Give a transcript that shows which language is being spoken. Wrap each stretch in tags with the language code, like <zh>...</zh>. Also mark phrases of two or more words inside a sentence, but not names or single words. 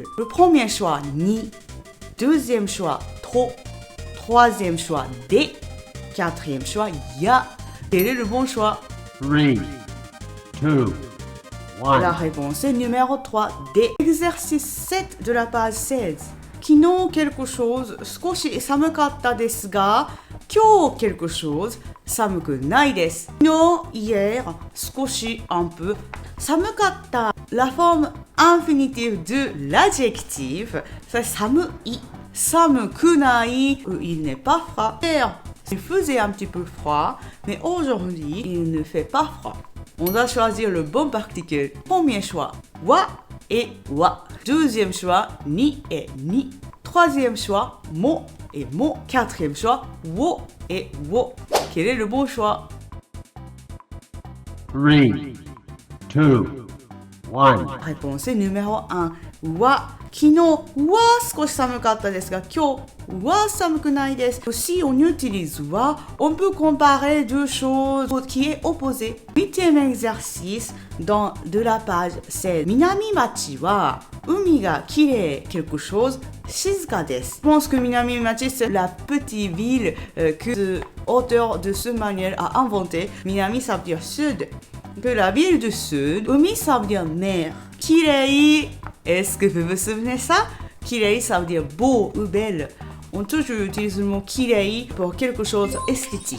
<fr>Le premier choix, ni. Deuxième choix, trop. Troisième choix, des. Quatrième choix, ya. Quel est le bon choix? 3, 2, 1. La réponse est numéro 3, des. Exercice 7 de la page 16.</fr> <ja>昨日</ja> <fr>quelque chose</fr> <ja>少し寒かったですが、今日</ja> <fr>quelque chose</fr> <ja>寒くないです。</ja> <fr>昨日 hier 少し un peu 寒かった la forme infinitive de l'adjectif c'est</fr> <ja>寒い寒くない</ja> <fr>il n'est pas froid. Hier il faisait un petit peu froid mais aujourd'hui il ne fait pas froid. On doit choisir le bon particule. Premier choix wa et wa. Deuxième choix ni et ni. Troisième choix mo et mo. Quatrième choix wo et wo. Quel est le bon choix? 3, 2, 1. Réponse numéro 1. Wa.</fr> <ja>昨日は少し寒かったですが、今日は寒くないです。</ja> <fr>Si on utilise wa, on peut comparer deux choses qui est opposé. 8e exercice dans de la page 16.</fr> <ja>南町は海がきれい</ja> <fr>quelque chose</fr> <ja>静かです。</ja> <fr>Je pense que 南町 c'est la petite ville que l'auteur de ce manuel a inventé. 南 ça veut dire sud. Que la ville du sud, 海 ça veut dire mer. きれい Est-ce que vous vous souvenez ça? Kirei, ça veut dire beau ou belle. On toujours utilise le mot kirei pour quelque chose d'esthétique.</fr>